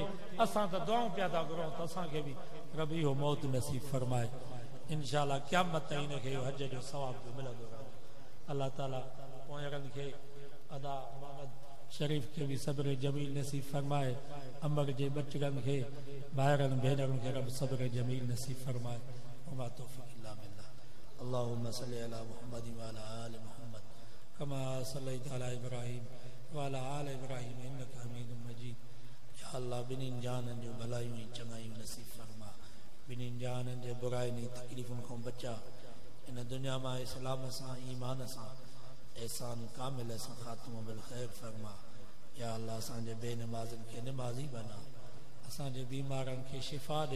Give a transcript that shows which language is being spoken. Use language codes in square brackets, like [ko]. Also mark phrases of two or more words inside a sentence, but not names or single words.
[sd] असां त दुआऊं पिया था घुरूं त असांखे बि रब इहो मौत नसीब फरमाए। इंशाअल्लाह क़यामत ताईं हिनखे इहो हज जो सवाब बि मिलंदो रहे। अल्लाह ताला पोयरनि खे अदा मोहम्मद शरीफ़ के भी [ar] صبر جميل [sd] नसीब फरमाए। अमर जे बचड़नि खे, भाइरनि भेनरुनि खे रब [ar] صبر جميل [sd] नसीब फरमाए। [ar] وما توفيق إلا بالله. اللهم صل على محمد وعلى آل محمد كما صليت على إبراهيم وعلى آل إبراهيم إنك حميد مجيد. [sd] या अल्लाह बिन्हिनि जाननि जो भलायूं ऐं चङायूं नसीब फरमा। बिन्हिनि जाननि जे बुराइनि तकलीफ़ुनि खां बचा। इन दुनिया मां इस्लाम सां, ईमान सां, एहसान कामिल सां ख़ात्मो [ar] بالخير [sd] फरमा। या अल्लाह असांजे बेनमाज़नि खे नमाज़ी बना, असांजे बीमारनि खे शिफ़ा ॾे।